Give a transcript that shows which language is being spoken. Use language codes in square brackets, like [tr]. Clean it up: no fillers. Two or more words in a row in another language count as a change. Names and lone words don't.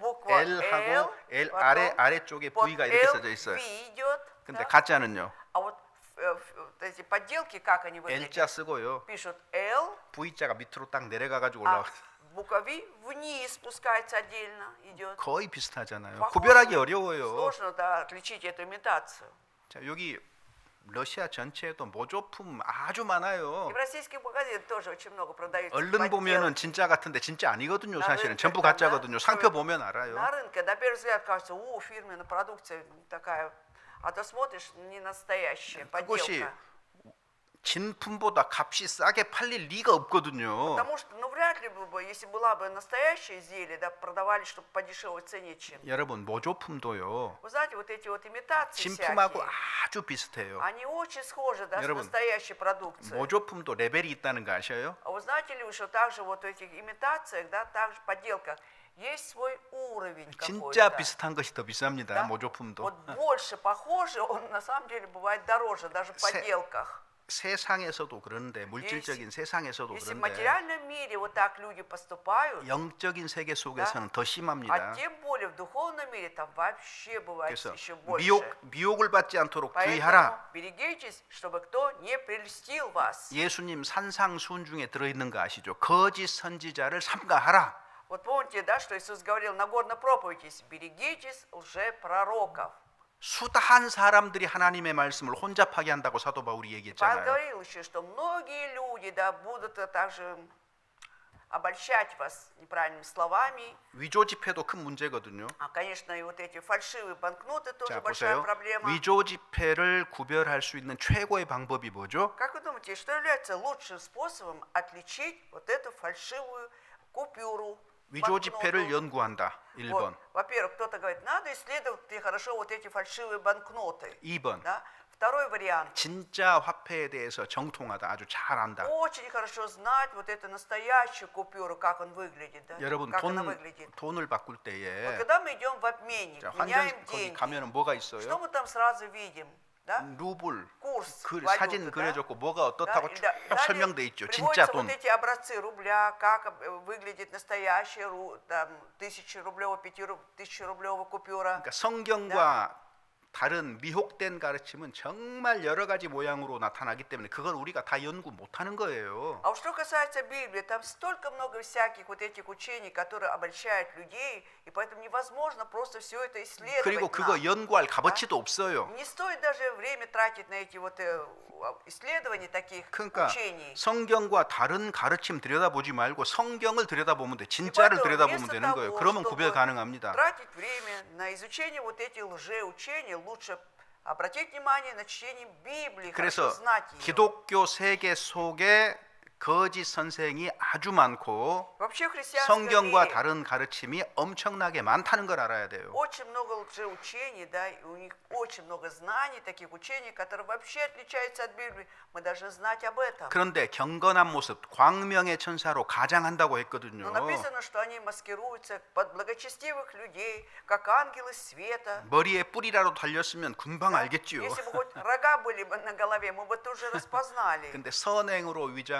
[ru] Bukva [ko] L하고 L, L [ru] потом [ko] 아래쪽에 [ru] Под [ko] V가 이렇게 L, 써져 있어요. [ru] V идет, [ko] 근데 [ru] да? [ko] 가짜는요. [ru] А вот эти подделки, как они выглядят? [ko] L자 쓰고요. [ru] Пишут L, [ko] V자가 밑으로 딱 내려가 가지고 [ru] а [ko] 올라와. [ru] буква V вниз спускается отдельно, идет. [ko] 거의 비슷하잖아요. [ru] Похоже. [ko] 구별하기 어려워요. [ru] Сложно, да, отличить эту имитацию. [ko] 자, 여기 러시아 전체에도 모조품 아주 많아요. [ru] И в российских магазинах тоже очень много продается. [ko] 얼른 보면은 진짜 같은데 진짜 아니거든요. 나 사실은 [ru] рынке [ko] 전부 [ru] там, [ko] 가짜거든요. [ru] да, [ko] 상표 그러면 보면 알아요. [ru] На рынке, на первый взгляд, кажется, фирменная продукция такая. А то смотришь, не настоящая, [ko] 그것이 [ru] подделка. [ko] 진품보다 값이 싸게 팔릴 리가 없거든요. [ru] Потому что, ну, вряд ли бы, если была бы настоящее изделие, да, продавали, чтобы по дешевой цене чем. [ko] 여러분 모조품도요. [ru] Вы знаете, вот эти вот имитации [ko] 진품하고 [ru] всякие, [ko] 아주 비슷해요. [ru] они очень схожи, да, с [ko] 여러분, [ru] настоящей продукцией. [ko] 모조품도 레벨이 있다는 거 아셔요? [ru] А вы знаете ли вы, что также вот в этих имитациях, да, также подделках, есть свой уровень [ko] 진짜 [ru] какой-то. [ko] 비슷한 것이 더 비쌉니다. [ru] Да? [ko] 모조품도. [ru] Вот больше похоже, он на самом деле бывает дороже, даже в [ko] Се- [ru] подделках. [ko] 세상에서도 그런데 물질적인 세상에서도 [ru] Если в [ko] 그런데 [ru] материальном мире вот так люди поступают, [ko] 영적인 세계 속에서는 더 [ru] а [ko] 심합니다. [ru] тем более в духовном мире там вообще бывает [ko] 그래서 [ru] еще больше. [ko] 미혹을 받지 않도록 [ru] Поэтому [ko] 주의하라. [ru] берегитесь, чтобы кто не прельстил вас. [ko] 예수님 산상수훈 중에 들어있는 거 아시죠? 거짓 선지자를 삼가하라. [ru] Вот помните, да, что Иисус говорил на горной проповеди: берегитесь лжепророков. [ko] 수다한 사람들이 하나님의 말씀을 혼잡하게 한다고 사도 바울이 [ru] Павел [ko] 얘기했잖아요. [ru] говорил еще, что многие люди, да, будут также обольщать вас неправильными словами. [ko] 위조 지폐도 큰 문제거든요. [ru] А, конечно, и вот эти фальшивые банкноты тоже [ko] 자, [ru] большая [ko] 보세요. [ru] проблема. [ko] 위조 지폐를 구별할 수 있는 최고의 방법이 뭐죠? [ru] Как вы думаете, что является лучшим способом отличить вот эту фальшивую купюру? [ko] 위조 지폐를 [ru] банкноту? [ko] 연구한다. 1번. [ru] Вот, во-первых, кто-то говорит, надо исследовать хорошо вот эти фальшивые банкноты. [ko] 2번. [ru] Да? Второй вариант. [ko] 진짜 화폐에 대해서 정통하다. 아주 잘 안다. [ru] Очень хорошо знать вот эту настоящую купюру, как он выглядит. Да? [ko] 여러분 [ru] как она выглядит. [ko] 돈을 바꿀 [ru] Вот [ko] 때에 [ru] когда мы идем в обменник, [ko] 자, [ru] меняем [ko] 환전 거기 [ru] деньги, [ko] 가면은 뭐가 [ru] что [ko] 있어요? [ru] мы там сразу видим? Да? [ko] 루블, [ru] Курс [ko] 그 [ru] валюты, [ko] 사진 [ru] да? [ko] 그려졌고 뭐가 어떻다고 [ru] Да, [ko] 쭉 [ru] далее [ko] 설명돼 있죠. 진짜 [ru] приводятся [ko] 돈. [ru] вот эти образцы рубля, как выглядит настоящая там, 1000-рублевая, 5000-рублевая купюра. [ko] 그러니까 성경과 다른 미혹된 가르침은 정말 여러 가지 모양으로 나타나기 때문에 그걸 우리가 다 연구 못하는 거예요. [ru] А вот что касается Библии, там столько много всяких вот этих учений, которые обольщают людей, и поэтому невозможно просто все это исследовать. [ko] 그리고 그거 [ru] нам. [ko] 연구할 값어치도 없어요. [ru] Не стоит даже время тратить на эти вот исследования таких [ko] 그러니까 [ru] учений. [ko] 성경과 다른 가르침 들여다보지 말고 성경을 들여다보면 돼. [ru] И [ko] 진짜를 [ru] поэтому [ko] 들여다보면 [ru] вместо [ko] 되는 거예요. [ru] того, [ko] 그러면 [ru] чтобы [ko] 구별 가능합니다. [ru] тратить время на изучение вот этих лжеучений, лучше обратить внимание на чтение Библии, [ko] 그래서 [ru] хорошо знать ее. [ko] 기독교 세계 속에 거짓 선생이 아주 많고 [ru] Вообще в христианском [ko] 성경과 [ru] мире [ko] 다른 가르침이 엄청나게 많다는 걸 알아야 돼요. [ru] очень много лжеучений, да, и у них очень много знаний, таких учений, которые вообще отличаются от Библии. Мы должны знать об этом. [ko] 그런데 경건한 모습, 광명의 천사로 가장한다고 했거든요. [ru] Но написано, что они маскируются под благочестивых людей, как ангелы света. [ko] 머리에 뿔이라도 달렸으면 금방 [ru] Да? [ko] 알겠지요. [ru] Если бы хоть рога были бы на голове, мы бы тоже распознали. [ko] 근데 선행으로 위장하고